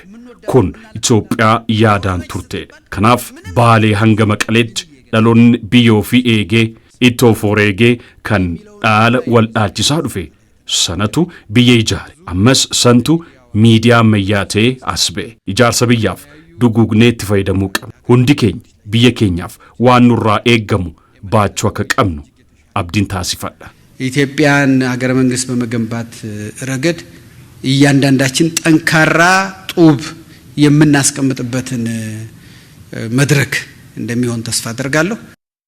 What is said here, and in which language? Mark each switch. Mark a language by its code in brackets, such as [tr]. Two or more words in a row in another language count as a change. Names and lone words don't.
[om] Kun Itoophiyaa yaadaan turte. Kanaaf baalee hanga maqaleetti dhaloonni biyyoo fi eegee ittoo foreegee kan dhaala wal dhaalchisaa dhufe sanatu biyya ijaare. Ammas santu miidiyaa ammayyaatee as ba'e. Ijaarsa biyyaaf duguugnee itti fayyadamuu qabna. Hundi keenya biyya keenyaaf waan nurraa eeggamu baachuu akka qabnu abdiin taasifadha. [am] ኢትዮጵያን ሀገረ መንግስት በመገንባት ረገድ እያንዳንዳችን ጠንካራ ጡብ የምናስቀምጥበትን መድረክ እንደሚሆን ተስፋ አደርጋለሁ።